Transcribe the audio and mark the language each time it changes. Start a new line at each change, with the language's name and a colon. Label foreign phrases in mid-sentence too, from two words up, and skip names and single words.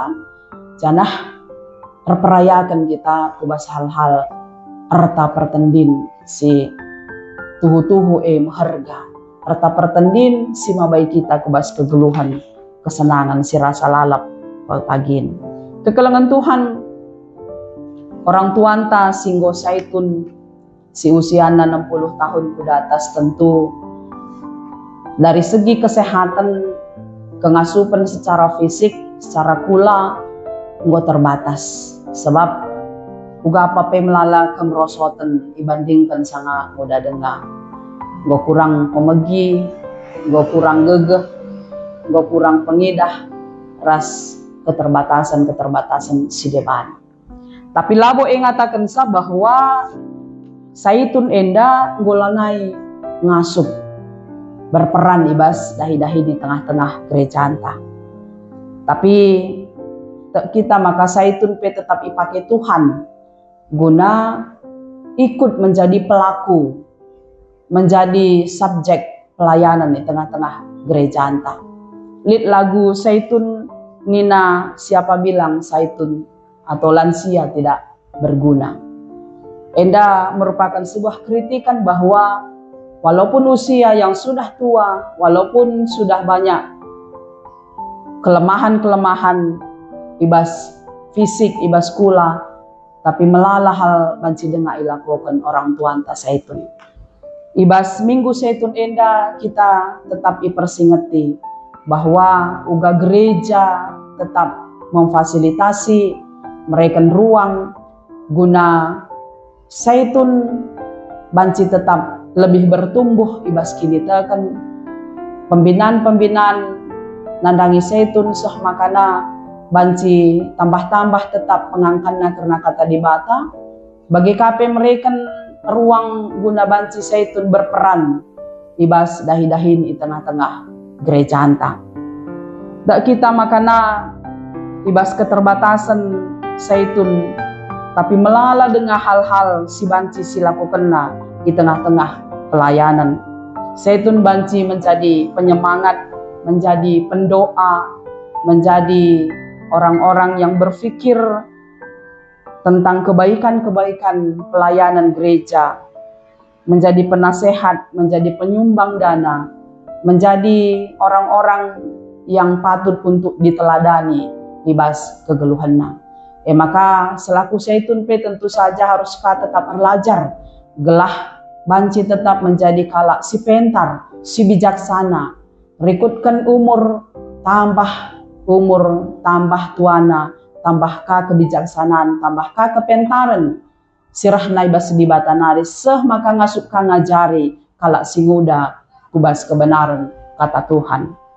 Batak Karo: Janah terperayakan kita kubas hal-hal harta pertendin si tuhu-tuhu maharga. Harta pertendin si mabai kita kubas kegeluhan, kesenangan si rasa lalap pagin. Kekelengan Tuhan orang tuanta singgo saitun si usiana
Indonesian: 60 tahun ke atas tentu dari segi kesehatan,
Batak Karo: kengasupan secara fisik, secara kula, nggak terbatas. Sebab uga apa melala kemerosotan
Indonesian: dibandingkan sangat muda
Batak Karo: dengar. Nggak kurang pemegi, nggak kurang gegeh, nggak kurang pengidah, ras keterbatasan si depan. Tapi labo ngatakan bahwa saitun enda ngolanai ngasup berperan ibas dahi-dahi di tengah-tengah gereja anta. Tapi kita maka saitun tetap ipakai Tuhan guna ikut
Indonesian: menjadi pelaku, menjadi subjek pelayanan di tengah-tengah
Batak Karo: gereja anta. Lit lagu saitun nina
Indonesian: siapa bilang saitun atau lansia tidak berguna. Enda merupakan sebuah kritikan bahwa walaupun usia yang sudah tua, walaupun sudah banyak kelemahan-kelemahan
Batak Karo: ibas fisik, ibas kula,
Indonesian: tapi
Batak Karo: melala hal banci dengar
Indonesian: ilakukan orang tua anta saitun.
Batak Karo: Ibas minggu setun enda kita tetap ipersingeti bahwa uga gereja tetap memfasilitasi mereka ruang guna setun banci tetap lebih bertumbuh ibas kini tekan pembinaan nandangi setun sah makana banci tambah-tambah tetap pengangkanna karena kata di bata bagi kape mereka ruang guna banci setun berperan ibas dahi-dahin di tengah-tengah gereja anta. Dak kita makana ibas keterbatasan setun tapi melala dengan hal-hal si banci silakukanna di tengah-tengah pelayanan.
Indonesian: Setun banci menjadi penyemangat, menjadi pendoa, menjadi orang-orang yang berpikir tentang kebaikan-kebaikan pelayanan gereja, menjadi penasehat, menjadi penyumbang dana, menjadi orang-orang yang patut untuk diteladani
Batak Karo: ibas kegeluhanna. Maka selaku setun
Indonesian: tentu saja harus tetap belajar,
Batak Karo: gelah banci tetap menjadi kalak si pentar, si bijaksana, rikutkan umur tambah tuana, tambah kebijaksanaan, tambah kepentaran, sirah naibas di batanari, seh maka ngasuk ngajari kalak si muda kubas kebenaran kata Tuhan.